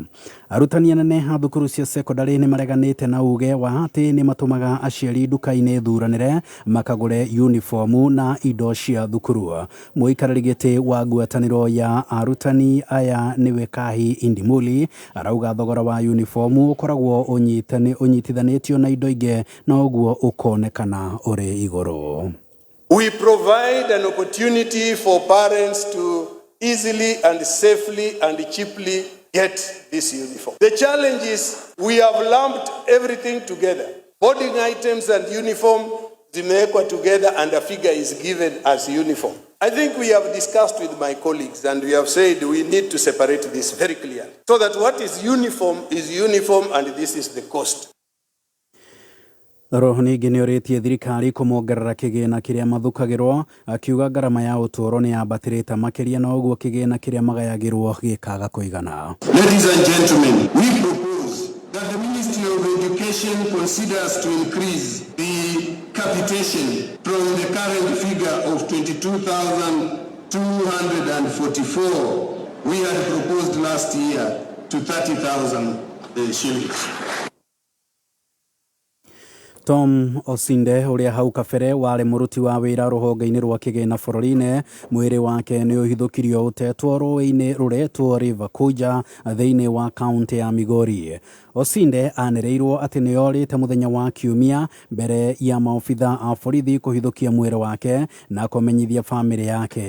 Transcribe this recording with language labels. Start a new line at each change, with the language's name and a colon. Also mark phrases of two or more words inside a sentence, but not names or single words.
Kikuyu: Arutani anene a thukuru cia secondary ni mareganite na uge wa ati ni matumaga aciari duka-ini thuranire makagure uniform na indo cia thukuru. Muikarari giti wa ngwataniro ya arutani aya niwe Kahi Indimuli arauga thogora wa uniform ukoragwo unyitithanitio na indo inge na uguo ukonekana uri iguru.
English: We provide an opportunity for parents to easily and safely and cheaply get this uniform. The challenge is we have lumped everything together. Boarding items and uniform zimewekwa together and a figure is given as uniform. I think we have discussed with my colleagues and we have said we need to separate this very clearly so that what is uniform and this is the cost.
Kikuyu: Roho ningĩ nĩ ũrĩtie thirikari kũmongerera kĩgĩna kĩrĩa mathukagĩrwo, akiuga ngarama ya ũtũũro nĩ yambatĩrĩte makĩria na ũguo kĩgĩna kĩrĩa magayagĩrwo gĩkaga kũigana.
English: Ladies and gentlemen, we propose that the Ministry of Education considers to increase the capitation from the current figure of 22,244 we had proposed last year to 30,000 shillings.
Kikuyu: Tom Osinde uria hau kabere wari muruti wa wira ruhonge-ini rwa kigina bũrũri-inĩ, mwĩrĩ wake nĩ ũhithũkirio ũtetwo rũĩ-inĩ rũretwo River Kuja thĩinĩ wa kaunti ya Migori. Osinde anĩrĩirwo atĩ nĩ orĩte mũthenya wa Kiumia mbere ya maobitha a borithi kũhithũkia mwĩrĩ wake na kũmenyithia bamĩrĩ yake.